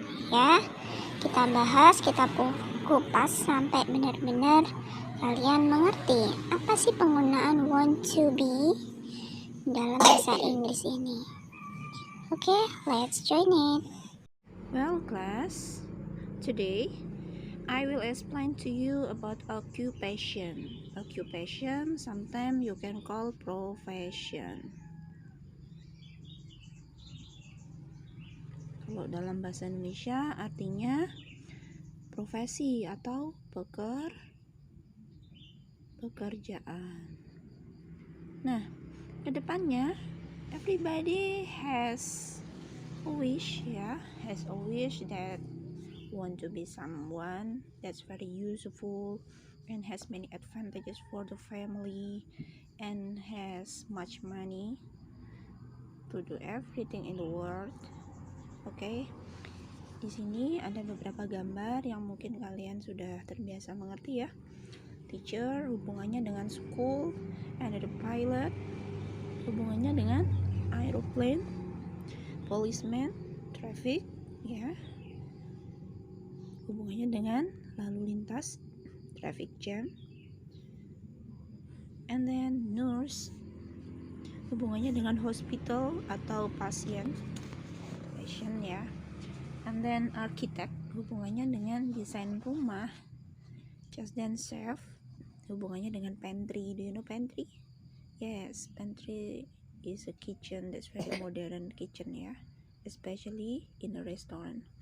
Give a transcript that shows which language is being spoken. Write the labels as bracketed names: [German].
[Indonesian] Ya, kita bahas, kita kupas sampai benar-benar kalian mengerti apa sih penggunaan want to be dalam bahasa Inggris ini. [English] Okay, let's join it. Well, class, today I will explain to you about occupation. Occupation sometimes you can call profession. [Indonesian] Kalau dalam bahasa Indonesia artinya profesi atau pekerjaan. Nah, kedepannya [English] everybody has a wish, has a wish that want to be someone that's very useful and has many advantages for the family and has much money to do everything in the world. [Indonesian] Okay, di sini ada beberapa gambar yang mungkin kalian sudah terbiasa mengerti ya. [English] Teacher [Indonesian] hubungannya dengan [English] school, and the pilot hubungannya dengan aeroplane, policeman, traffic, ya. [Indonesian] Hubungannya dengan lalu lintas, [English] traffic jam, and then nurse [Indonesian] hubungannya dengan hospital atau patient ya, [English] and then architect [Indonesian] hubungannya dengan desain rumah, [English] just then chef [Indonesian] hubungannya dengan pantry. [English] Do you know pantry? Yes, pantry is a kitchen that's very modern kitchen ya, especially in a restaurant.